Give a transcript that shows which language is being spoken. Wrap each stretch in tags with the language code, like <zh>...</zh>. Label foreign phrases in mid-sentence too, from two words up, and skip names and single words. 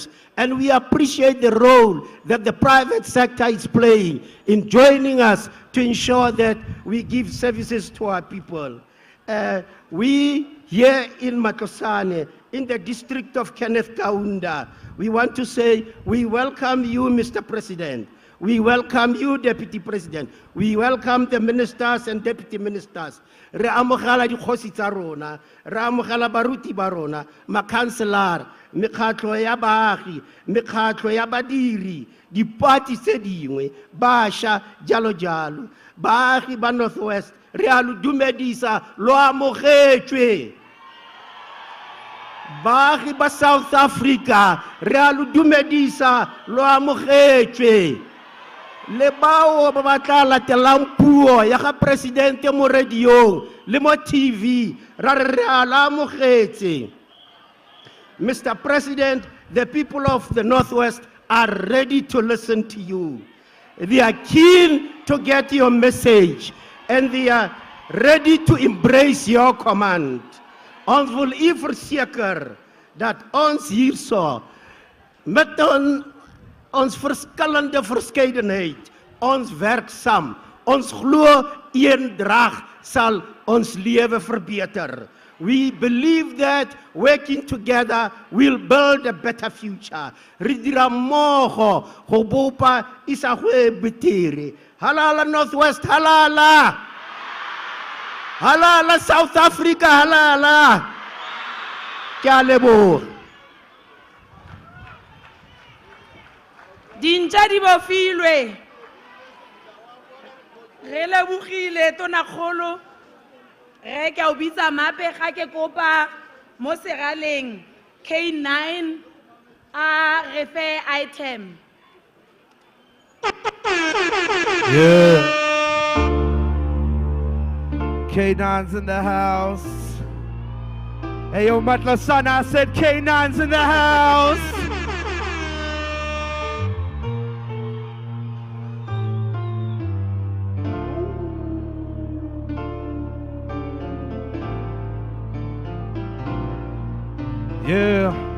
<en>And we appreciate the role that the private sector is playing in joining us to ensure that we give services to our people. We here in Matlosana, in the district of Kenneth Kaunda, we want to say we welcome you, Mr. President. We welcome you, Deputy President. We welcome the ministers and deputy ministers.</en> <tn>Re amogela dikgosi tsa rona, re amogela baruti ba rona, makhanselara, mekgatlo ya baagi, mekgatlo ya badiri, dipati tse dingwe, bašwa, jalo jalo. Baagi ba Northwest, re a lo dumedisa, lo amogetswe. baagi ba South Africa re a lo dumedisa lo amogetswe le bao ba batla latelang puo ya ga presidente mo radiong le mo TV ra re a la amogetse.</tn> <en>Mr. President, the people of the Northwest are ready to listen to you. They are keen to get your message and they are ready to embrace your command.</en> <af>Ons wil u verseker dat ons hierso met ons verskillende verskeidenheid ons werksaam, ons glo eendrag sal ons lewe verbeter.</af> <en>We believe that working together will build a better future.</en> <tn>Re dira mmogo go bopa isagwe betere. Halala Northwest, halala. Halala South Africa, halala. Ke a leboga. Dintja di bofilwe. Re lebogile tonakgolo. Re ke o bitsa mape ga ke kopa mo seraleng K9 a refe item.</tn> <en>Yeah. K9's in the house. Hey, yo, Matlosana, I said K9's in the house. Yeah.</en>